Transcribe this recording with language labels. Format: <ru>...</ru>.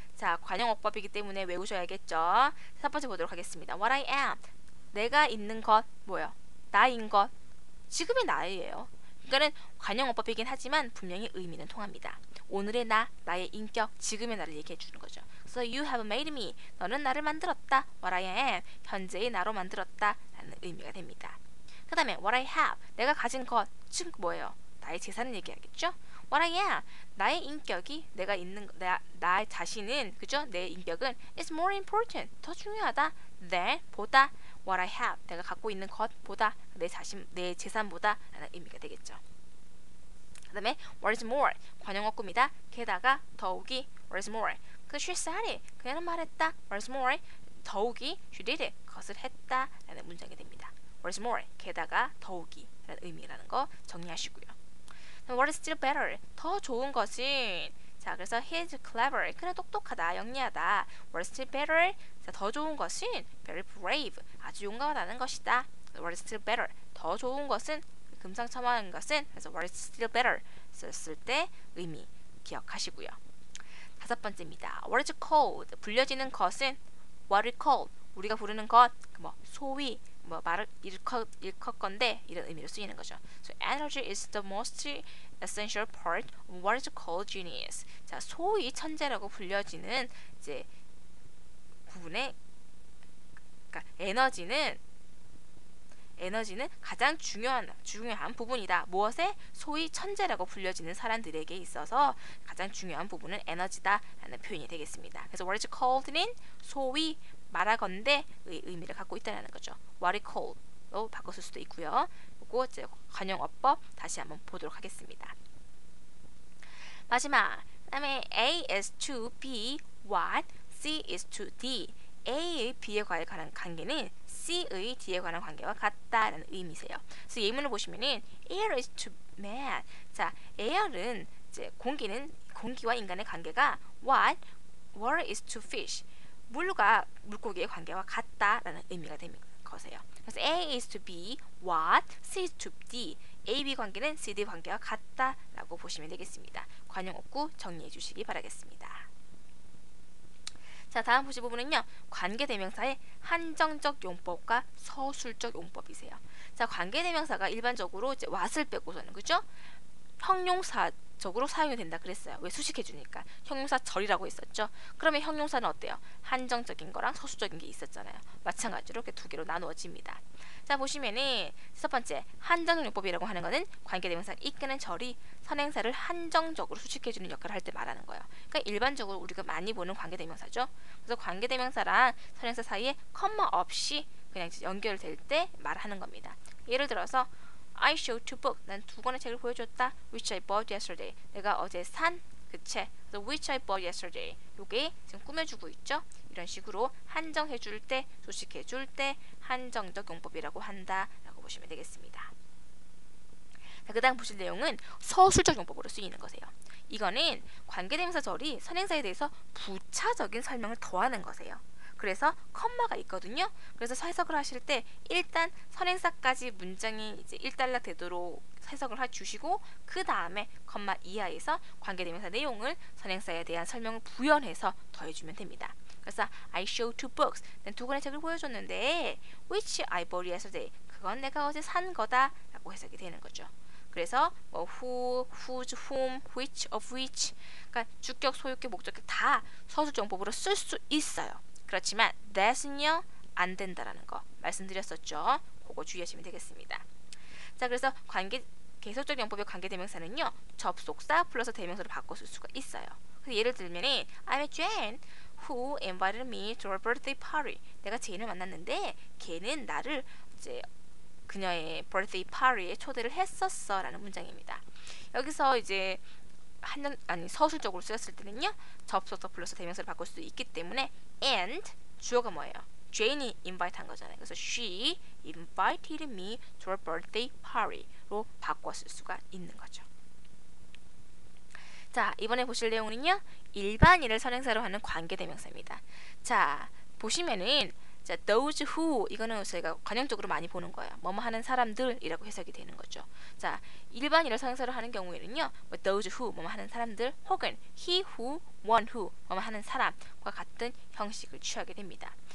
<ko>자, 관용어법이기 때문에 외우셔야겠죠. 첫 번째 보도록 하겠습니다.</ko> <en>What I am,</en> <ko>내가 있는 것, 뭐요? 나인 것, 지금의 나예요. 그러니까는 관용어법이긴 하지만 분명히 의미는 통합니다. 오늘의 나, 나의 인격, 지금의 나를 얘기해 주는 거죠.</ko> <en>So you have made me,</en> <ko>너는 나를 만들었다.</ko> <en>What I am,</en> <ko>현재의 나로 만들었다 라는 의미가 됩니다. 그 다음에</ko> <en>what I have,</en> <ko>내가 가진 것, 즉 뭐예요? 나의 재산을 얘기하겠죠.</ko> <en>What I am,</en> <ko>나의 인격이, 내가 있는 나의 자신은, 그죠? 내 인격은</ko> <en>is more important,</en> <ko>더 중요하다. than, 보다.</ko> <en>What I have,</en> <ko>내가 갖고 있는 것보다, 내 자신, 내 재산보다 라는 의미가 되겠죠. 그 다음에</ko> <en>what is more,</en> <ko>관용어구입니다. 게다가 더욱이</ko> <en>what is more, 그 she said it,</en> <ko>그녀는 말했다.</ko> <en>what is more,</en> <ko>더욱이</ko> <en>she did it,</en> <ko>그것을 했다 라는 문장이 됩니다.</ko> <en>what is more,</en> <ko>게다가 더욱이 라는 의미라는 거 정리하시고요.</ko> <en>What is still better,</en> <ko>더 좋은 것은, 자, 그래서</ko> <en>he is clever,</en> <ko>그는 똑똑하다, 영리하다.</ko> <en>What is still better,</en> <ko>자, 더 좋은 것은</ko> <en>very brave,</en> <ko>아주 용감하다는 것이다.</ko> <en>What is still better,</en> <ko>더 좋은 것은, 금상첨화한 것은, 그래서</ko> <en>what is still better</en> <ko>썼을 때 의미 기억하시고요. 다섯 번째입니다.</ko> <en>What is called,</en> <ko>불려지는 것은</ko> <en>what is called,</en> <ko>우리가 부르는 것, 뭐 소위 뭐 말을 일컫건데 이런 의미로 쓰이는 거죠.</ko> <en>So energy is the most essential part of what is called genius.</en> <ko>자, 소위 천재라고 불려지는 이제 부분의, 그러니까 에너지는 가장 중요한 부분이다. 무엇에? 소위 천재라고 불려지는 사람들에게 있어서 가장 중요한 부분은 에너지다라는 표현이 되겠습니다. 그래서</ko> <en>what is called</en> <ko>는 소위 말하건대 의 의미를 갖고 있다는 거죠.</ko> <en>What is called,</en> <ko>사로 바꿔 쓸 수도 있고요. 그리고 이제 관용어법 다시 한번 보도록 하겠습니다. 마지막, 그다음에</ko> <en>A is to B what, C is to D.</en> <ko>A의 B에 관한 관계는 C의 D에 관한 관계와 같다라는 의미세요. 그래서 예문을 보시면은</ko> <en>air is to man.</en> <ko>자, air은 이제 공기와 인간의 관계가</ko> <en>what, water is to fish.</en> <ko>물과 물고기의 관계와 같다라는 의미가 되는 것이에요.</ko> <en>그래서 A is to B what, C is to D.</en> <ko>A, B 관계는 C, D 관계와 같다라고 보시면 되겠습니다. 관용어구 정리해 주시기 바라겠습니다. 자, 다음 보실 부분은요. 관계대명사의 한정적 용법과 서술적 용법이세요. 자, 관계대명사가 일반적으로 이제 what을 빼고서는 그죠? 형용사적으로 사용이 된다 그랬어요. 왜? 수식해 주니까. 형용사절이라고 했었죠. 그러면 형용사는 어때요? 한정적인 거랑 서술적인 게 있었잖아요. 마찬가지로 이렇게 두 개로 나누어집니다. 자, 보시면은 첫 번째 한정적 용법이라고 하는 거는 관계대명사가 이끄는 절이 선행사를 한정적으로 수식해 주는 역할을 할 때 말하는 거예요. 그러니까 일반적으로 우리가 많이 보는 관계대명사죠. 그래서 관계대명사랑 선행사 사이에 컴마 없이 그냥 연결될 때 말하는 겁니다.</ko> <en>예를 들어서 I showed two books.</en> <ko>난 두 권의 책을 보여줬다.</ko> <en>Which I bought yesterday.</en> <ko>내가 어제 산 그 책.</ko> <en>So which I bought yesterday.</en> <ko>요게 지금 꾸며주고 있죠. 이런 식으로 한정해줄 때, 소식해줄 때 한정적 용법이라고 한다라고 보시면 되겠습니다. 자, 그 다음 보실 내용은 서술적 용법으로 쓰이는 거세요. 이거는 관계대명사 절이 선행사에 대해서 부차적인 설명을 더하는 거세요. 그래서 컴마가 있거든요. 그래서 해석을 하실 때 일단 선행사까지 문장이 이제 일단락 되도록 해석을 해주시고 그 다음에 컴마 이하에서 관계대명사 내용을 선행사에 대한 설명을 부연해서 더해주면 됩니다.</ko> <en>그래서 I showed two books.</en> <ko>난 두 권의 책을 보여줬는데</ko> <en>which I bought yesterday.</en> <ko>그건 내가 어제 산 거다 라고 해석이 되는 거죠. 그래서 뭐 who, whose, whom, which, of which. 그러니까 주격, 소유격, 목적격 다 서술정법으로 쓸 수 있어요. 그렇지만 that은요 안 된다라는 거 말씀드렸었죠. 그거 주의하시면 되겠습니다. 자, 그래서 계속적 용법의 관계대명사는요 접속사 플러스 대명사로 바꿔 쓸 수가 있어요. 그래서 예를 들면</ko> <en>I'm a Jane who invited me to her birthday party.</en> <ko>내가 제인을 만났는데 걔는 나를 이제 그녀의 birthday party에 초대를 했었어 라는 문장입니다. 여기서 이제 서술적으로 쓰였을 때는요 접속사 플러스 대명사를 바꿀 수도 있기 때문에 and 주어가 뭐예요? Jane이 invite 한 거잖아요.</ko> <en>그래서 she invited me to her birthday party로</en> <ko>바꿨을 수가 있는 거죠. 자, 이번에 보실 내용은요 일반인을 선행사로 하는 관계대명사입니다. 자, 보시면은 자, those who 이거는 저희가 관용적으로 많이 보는 거예요. 뭐뭐 하는 사람들이라고 해석이 되는 거죠. 자, 일반인을 선행사로 하는 경우에는요, 뭐 those who 뭐뭐 하는 사람들 혹은 he who, one who 뭐뭐 하는 사람과 같은 형식을 취하게 됩니다.</ko>